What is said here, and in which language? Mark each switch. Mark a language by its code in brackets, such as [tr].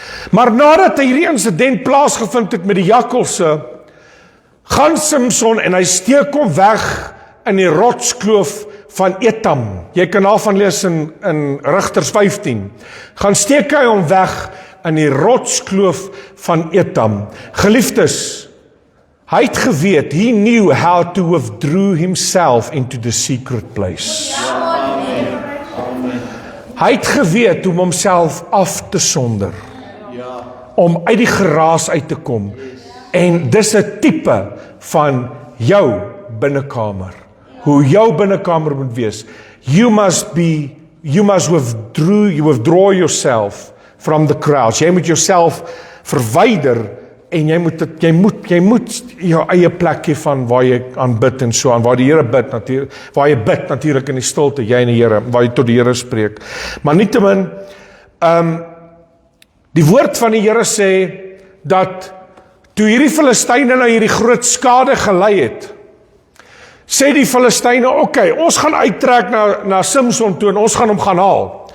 [af] Maar nadat hierdie insident plaasgevind het met die jakkalse, gaan Samson en hy steek hom weg in die rotskloof van Etam. Jy kan daarvan lees in Rigters 15. Gaan steek hy hom weg in die rotskloof van Etam. Geliefdes, hy het geweet, [en] he knew how to withdraw himself into the secret place. [af] Hy het geweet om homself af te sonder, om uit die geraas uit te kom. En dis 'n tipe van jou binnekamer. Hoe jou binnekamer moet wees. [en] You must withdraw yourself from the crowds. [af] Jy moet jouself verwyder en jy moet jou eie plek hê van waar jy aanbid en so aan, waar die Here bid natuurlik, waar jy bid natuurlik in die stilte, jy en die Here, waar jy tot die Here spreek. Maar nietemin, die woord van die Here sê dat toe hierdie Filistyne nou hierdie groot skade gelei het, sê die Filistyne, okay, ons gaan uittrek na Samson toe en ons gaan hom gaan haal.